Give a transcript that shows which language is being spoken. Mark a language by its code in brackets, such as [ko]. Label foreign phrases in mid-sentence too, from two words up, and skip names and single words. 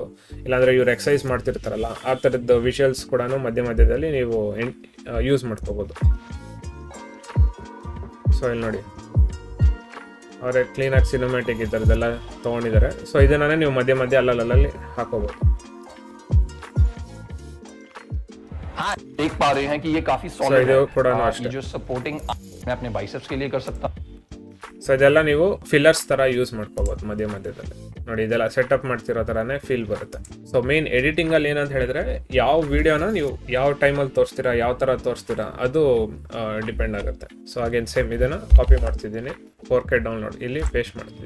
[kn] ಇಲ್ಲಾಂದರೆ ಇವ್ರು ಎಕ್ಸಸೈಸ್ ಮಾಡ್ತಿರ್ತಾರಲ್ಲ, ಆ ಥರದ್ದು ವಿಜುವಲ್ಸ್ ಕೂಡ ಮಧ್ಯದಲ್ಲಿ ನೀವು ಯೂಸ್ ಮಾಡ್ಕೋಬೋದು. ಸೊ ಇಲ್ಲಿ ನೋಡಿ, ಅವರೇ ಕ್ಲೀನಾಗಿ ಸಿನಿಮ್ಯಾಟಿಕ್ ಈ ಥರದ್ದೆಲ್ಲ ತೊಗೊಂಡಿದ್ದಾರೆ. ಸೊ ಇದನ್ನೇ ನೀವು ಮಧ್ಯೆ ಅಲ್ಲಲ್ಲಿ ಹಾಕೋಬೋದು. [hi] देख पा रहे हैं कि ये काफी सॉलिड है। ये जो सपोर्टिंग मैं अपने बाइसेप्स के लिए कर सकता हूं। [kn] ಸೊ ಇದೆಲ್ಲ ನೀವು ಫಿಲ್ಲರ್ಸ್ ಥರ ಯೂಸ್ ಮಾಡ್ಕೋಬೋದು ಮಧ್ಯದಲ್ಲಿ ನೋಡಿ. ಇದೆಲ್ಲ ಸೆಟಪ್ ಮಾಡ್ತಿರೋ ಥರನೇ ಫೀಲ್ ಬರುತ್ತೆ. ಸೊ ಮೇನ್ ಎಡಿಟಿಂಗಲ್ಲಿ ಏನಂತ ಹೇಳಿದ್ರೆ ಯಾವ ವಿಡಿಯೋನ ನೀವು ಯಾವ ಟೈಮಲ್ಲಿ ತೋರಿಸ್ತೀರಾ, ಯಾವ ಥರ ತೋರಿಸ್ತೀರಾ ಅದು ಡಿಪೆಂಡ್ ಆಗುತ್ತೆ. [en] so again same [kn] ಇದನ್ನು ಕಾಪಿ ಮಾಡ್ತಿದ್ದೀನಿ, 4K ಡೌನ್ಲೋಡ್ ಇಲ್ಲಿ ಪೇಸ್ಟ್ ಮಾಡ್ತಿದ್ದೀನಿ.